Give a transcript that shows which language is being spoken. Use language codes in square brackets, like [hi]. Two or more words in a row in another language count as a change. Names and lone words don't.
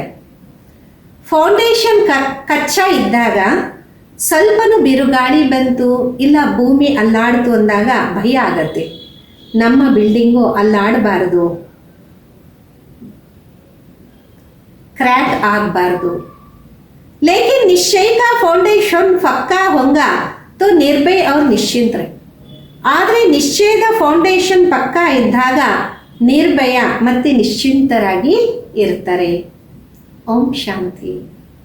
[kn] ಫೌಂಡೇಶನ್ ಕಚ್ಚಾ ಇದ್ದಾಗ ಸ್ವಲ್ಪನೂ ಬಿರುಗಾಳಿ ಬಂತು ಇಲ್ಲ ಭೂಮಿ ಅಲ್ಲಾಡ್ತು ಅಂದಾಗ ಭಯ ಆಗತ್ತೆ, ನಮ್ಮ ಬಿಲ್ಡಿಂಗು ಅಲ್ಲಾಡಬಾರ್ದು, क्रैक ಆಗಬಾರ್ದು. [hi] लेकिन निश्चय का फाउंडेशन पक्का होगा तो निर्भय और निश्चिंत रहे. [kn] ಆದರೆ ನಿಶ್ಚಯದ ಫೌಂಡೇಶನ್ ಪಕ್ಕಾ ಇದ್ದಾಗ ನಿರ್ಭಯ ಮತ್ತು ನಿಶ್ಚಿಂತರಾಗಿ ಇರ್ತಾರೆ. ಓಂ ಶಾಂತಿ.